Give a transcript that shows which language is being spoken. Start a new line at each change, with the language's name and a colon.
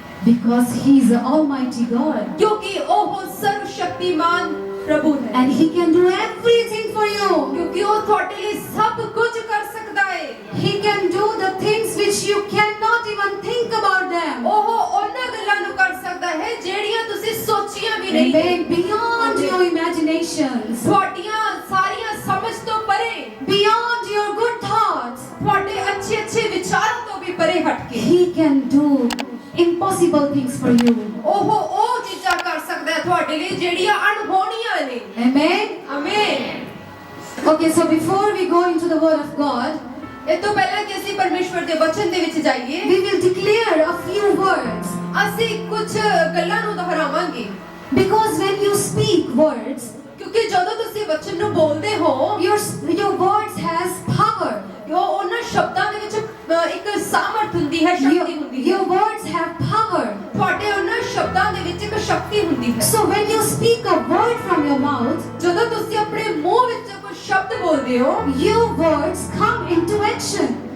English: because He is the Almighty God
Punjabi: ਕਿਉਂਕਿ ਉਹ ਸਰਵ ਸ਼ਕਤੀਮਾਨ ਪ੍ਰਭੂ ਹੈ।
English: and He can do everything for you.
Punjabi: ਕਿਉਂਕਿ ਉਹ ਤੁਹਾਡੇ ਲਈ ਸਭ ਕੁਝ ਕਰ ਸਕਦਾ ਹੈ।
English: He can do the things which you cannot even think about them.
Punjabi: ਉਹ ਉਹਨਾਂ ਗੱਲਾਂ ਨੂੰ ਕਰ ਸਕਦਾ ਹੈ ਜਿਹੜੀਆਂ ਤੁਸੀਂ ਸੋਚੀਆਂ ਵੀ ਨਹੀਂ।
English: Amen. Beyond your imaginations,
Punjabi: ਤੁਹਾਡੀਆਂ ਸਾਰੀਆਂ ਸਮਝ ਤੋਂ ਪਰੇ,
English: beyond your good thoughts,
Punjabi: ਤੁਹਾਡੇ ਅੱਛੇ ਵਿਚਾਰਾਂ ਤੋਂ ਵੀ ਪਰੇ ਹਟ ਕੇ
English: He can do impossible things for you.
Punjabi: ਉਹ ਚੀਜ਼ਾਂ ਕਰ ਸਕਦਾ ਹੈ ਤੁਹਾਡੇ ਲਈ ਜਿਹੜੀਆਂ ਅਣਹੋਣੀਆਂ ਨੇ।
English: Amen.
Punjabi: ਆਮੀਨ।
English: Okay, so before we go into the Word of God,
Punjabi: ਇਹ ਤੋਂ ਪਹਿਲਾਂ ਕਿ ਅਸੀਂ ਪਰਮੇਸ਼ਵਰ ਦੇ ਵਚਨ ਦੇ ਵਿੱਚ ਜਾਈਏ,
English: we will declare a few words.
Punjabi: ਅਸੀਂ ਕੁਝ ਗੱਲਾਂ ਨੂੰ ਦੁਹਰਾਵਾਂਗੇ।
English: Because when you speak words,
Punjabi: ਕਿਉਂਕਿ ਜਦੋਂ ਤੁਸੀਂ ਵਚਨ ਨੂੰ ਬੋਲਦੇ ਹੋ,
English: your words has power.
Punjabi: ਉਹ ਉਹਨਾਂ ਸ਼ਬਦਾਂ ਦੇ ਵਿੱਚ ਇੱਕ ਸਾਮਰਥ ਹੁੰਦੀ ਹੈ, ਸ਼ਕਤੀ ਹੁੰਦੀ ਹੈ।
English: Your words have power.
Punjabi: ਤੁਹਾਡੇ ਉਹਨਾਂ ਸ਼ਬਦਾਂ ਦੇ ਵਿੱਚ ਇੱਕ ਸ਼ਕਤੀ ਹੁੰਦੀ ਹੈ।
English: So when you speak a word from your mouth,
Punjabi: ਜਦੋਂ ਤੁਸੀਂ ਆਪਣੇ ਮੂੰਹ ਵਿੱਚ ਕੋਈ ਉਹ ਸ਼ਬਦ ਬੋਲਦੇ ਹੋ
English: your words come into action.